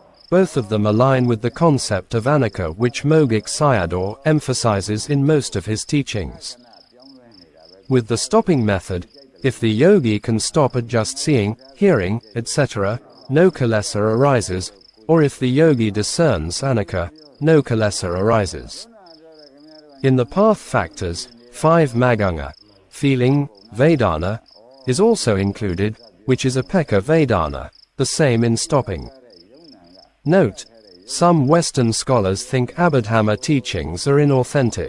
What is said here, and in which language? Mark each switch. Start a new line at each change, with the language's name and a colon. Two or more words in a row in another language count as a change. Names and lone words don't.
English: both of them align with the concept of anicca which Mogok Sayadaw emphasizes in most of his teachings. With the stopping method, if the yogi can stop at just seeing, hearing, etc., no kilesa arises, or if the yogi discerns anicca, no kilesa arises. In the path factors, 5 Maganga, feeling, Vedana, is also included, which is
Pali: Upekkha Vedana,
English: the same in stopping. Note, some Western scholars think Abhidhamma teachings are inauthentic.